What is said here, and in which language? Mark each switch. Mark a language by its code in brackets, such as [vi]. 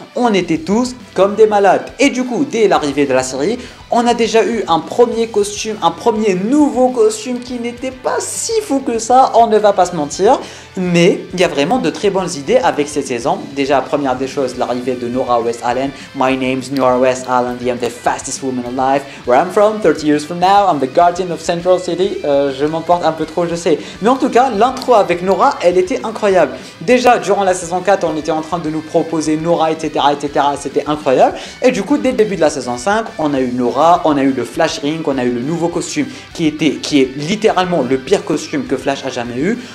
[fr] On était tous comme des malades. Et du coup, dès l'arrivée de la série, on a déjà eu un premier costume, un premier nouveau costume qui n'était pas si fou que ça, on ne va pas se mentir. Mais il y a vraiment de très bonnes idées avec cette saison. Déjà, première des choses, l'arrivée de Nora West-Allen. [en] My name's Nora West-Allen, I'm the fastest woman alive. Where I'm from, 30 years from now, I'm the guardian of Central City. [fr] Je m'emporte un peu trop, je sais. Mais en tout cas, l'intro avec Nora, elle était incroyable. Déjà, durant la saison 4, on était en train de nous proposer Nora, etc. C'était incroyable. Et du coup, dès le début de la saison 5, on a eu Nora, on a eu le Flash Ring, on a eu le nouveau costume qui est littéralement le pire costume que Flash a jamais eu.